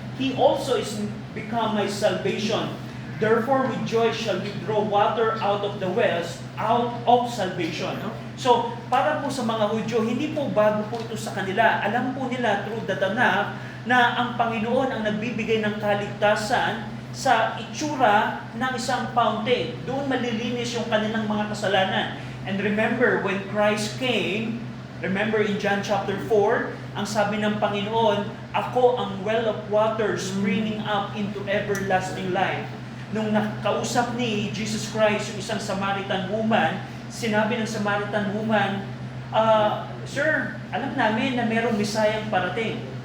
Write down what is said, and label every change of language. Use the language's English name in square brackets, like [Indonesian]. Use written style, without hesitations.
[English] He also is become my salvation. Therefore with joy shall we draw water out of the wells, out of salvation." [Filipino] So, para po sa mga Hudyo, hindi po bago po ito sa kanila. Alam po nila [English] through the Tanakh [Filipino] na ang Panginoon ang nagbibigay ng kaligtasan sa itsura ng isang fountain. Doon malilinis yung kanilang mga kasalanan. [English] And remember, when Christ came, remember in John chapter 4, [Filipino] ang sabi ng Panginoon, "Ako ang [English] well of water springing up into everlasting life." [Filipino] Nung nakausap ni Jesus Christ yung isang Samaritan woman, sinabi ng Samaritan woman, "Sir, alam namin na merong Messiah parating."